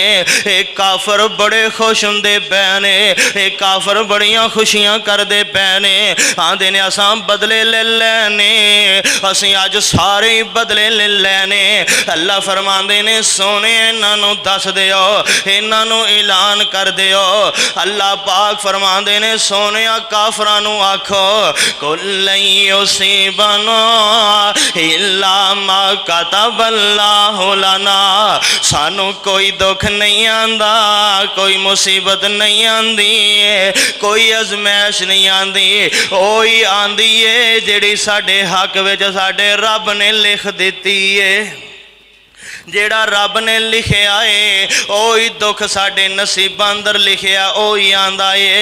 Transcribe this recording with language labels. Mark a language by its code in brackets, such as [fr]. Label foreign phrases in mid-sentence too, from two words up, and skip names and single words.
[pa] اک کافر بڑے خوش ہندے پئے نے، اک کافر بڑیاں خوشیاں کردے پئے نے، آندے نے اساں بدلے لے لینے، اسیں اج سارے بدلے لے لینے. اللہ فرماندے نے سوہنے انہاں نوں دس دیو، انہاں نوں اعلان کر دیو. اللہ پاک فرماندے نے سوہنیا کافراں نوں آکھو [ar] قل لن يصيبنا إلا ما كتب الله لنا, [pa] سانوں کوئی دکھ نہیں آندا، کوئی مصیبت نہیں آندی، کوئی آزمائش نہیں آندی، اوہی آندی ہے جیہڑی ساڈے حق وچ ساڈے رب نے لکھ دتی ہے. جیڑا رب نے لکھیا ہے اوہی دکھ ساڈے نصیباں اندر لکھیا اوہی آندا ہے.